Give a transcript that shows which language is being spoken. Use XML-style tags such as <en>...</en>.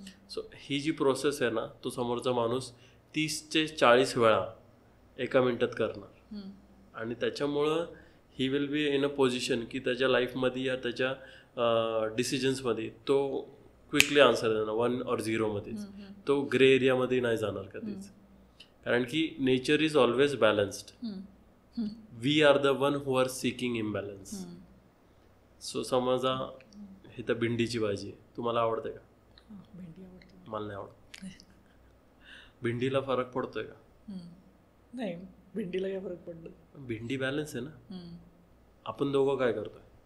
<mr>So ही जी process आहे ना, तो समोरचा माणूस 30 ते 40 वेळा एका मिनिटात करणार. आणि त्याच्यामुळं</mr> <en>he will be in a position</en> <mr>की त्याच्या लाईफमध्ये या त्याच्या डिसिजन्समध्ये तो क्विकली आन्सर देणार 1 or 0 मध्येच. तो ग्रे एरियामध्ये नाही जाणार कधीच. कारण की</mr> <en>Nature is always balanced. We are the one who are seeking imbalance.</en> <mr>So समजा हे तर भेंडीची भाजी आहे, तुम्हाला आवडते का? मला नाही आवडत. भेंडीला फरक पडतोय का? नाही, भेंडीला काय फरक पडतो? भेंडी बॅलन्स आहे ना. आपण दोघं काय करतोय?</mr>